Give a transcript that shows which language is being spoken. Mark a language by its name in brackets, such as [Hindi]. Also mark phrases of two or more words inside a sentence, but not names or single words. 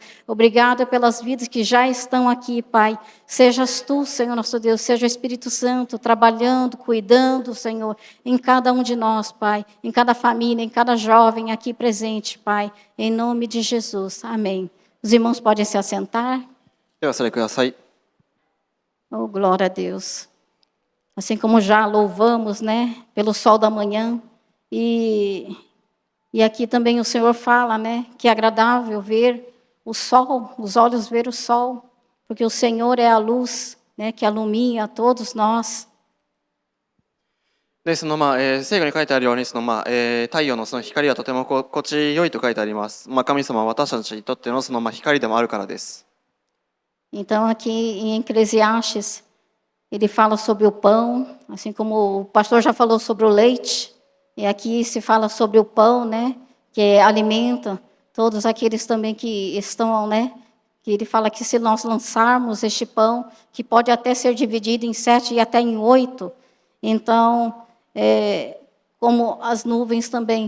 [Portuguese] Obrigada pelas vidas que já estão aqui, Pai. Sejas tu, Senhor nosso Deus, seja o Espírito Santo trabalhando, cuidando, Senhor, em cada um de nós, Pai. Em cada família, em cada jovem aqui presente, Pai. Em nome de Jesus. Amém. Os irmãos podem se assentar. [Japanese] では、それください。 [Portuguese] Oh, glória a Deus. Assim como já louvamos, pelo sol da manhã. E aqui também o Senhor fala, que é agradável ver o sol, os olhos ver o sol, porque o Senhor é a luz, que alumia a todos nós. [Japanese] で、聖書に書いてあるように、太陽のその光はとても心地よいと書いてあります。神様は私たちにとってのその光でもあるからです。 [Portuguese] Então aqui em Eclesiastes, ele fala sobre o pão, assim como o pastor já falou sobre o leite, e aqui se fala sobre o pão, que alimenta todos aqueles também que estão, que ele fala que se nós lançarmos este pão, que pode até ser dividido em 7 e até em 8, então, como as nuvens também.